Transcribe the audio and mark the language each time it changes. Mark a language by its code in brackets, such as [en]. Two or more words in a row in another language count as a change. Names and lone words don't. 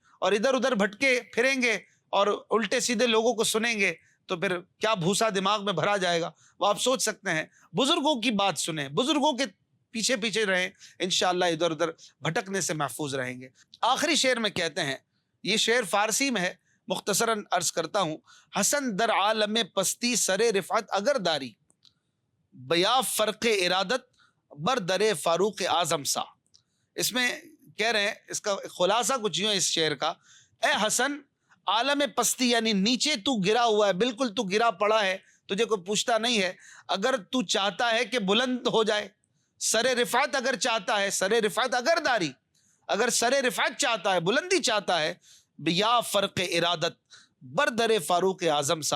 [ur] اور ادھر ادھر بھٹکے پھریں گے اور الٹے سیدھے لوگوں کو سنیں گے تو پھر کیا بھوسا دماغ میں بھرا جائے گا. وہ آپ سوچ سکتے ہیں. بزرگوں کی بات سنیں، بزرگوں کے پیچھے پیچھے رہیں، انشاءاللہ ادھر ادھر بھٹکنے سے محفوظ رہیں گے. آخری شعر میں کہتے ہیں، یہ شعر فارسی میں ہے، مختصراً عرض کرتا ہوں. [fa] حسن در عالم پستی سر رفعت اگر داری، بیا فرق ارادت بر در فاروق اعظم سا. [ur] اس میں کہہ رہے ہیں، اس کا خلاصہ کچھ یوں ہے اس شعر کا، اے حسن عالم پستی یعنی نیچے تو گرا ہوا ہے، بالکل تو گرا پڑا ہے، تجھے کوئی پوچھتا نہیں ہے. اگر تو چاہتا ہے کہ بلند ہو جائے, سر رفعت اگر چاہتا ہے, [fa] سر رفعت اگر داری, [ur] اگر سر رفعت چاہتا ہے, بلندی چاہتا ہے, [fa] یا فرق ارادت بردر فاروق اعظم سا.